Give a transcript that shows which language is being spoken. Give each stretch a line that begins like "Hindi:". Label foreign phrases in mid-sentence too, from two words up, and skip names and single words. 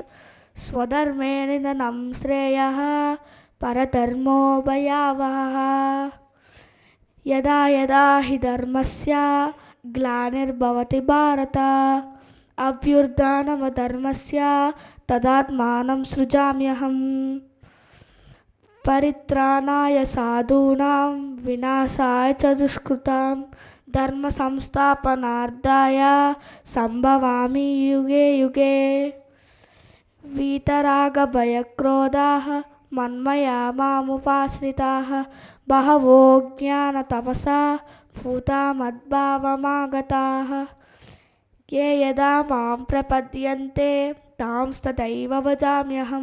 Sanskrit: స్వధర్మే నిధనం శ్రేయః పరధర్మో భయావహః. యదా యదా హి ధర్మస్య గ్లానిర్భవతి భారత అభ్యుత్థానమధర్మస్య తదాత్మానం సృజామ్యహం. పరిత్రాణాయ సాధూనాం వినాశాయ చ దుష్కృతాం ధర్మ సంస్థాపనార్థాయ సంభవామి యుగే యుగే. వీతరాగ భయక్రోధాః మన్మయా మాముపాశ్రితాః బహవో జ్ఞానతపసా భూతా మద్భావమాగతాః. ఏ యదా మాం ప్రపద్యంతే తాంస్తథైవ భజామ్యహం.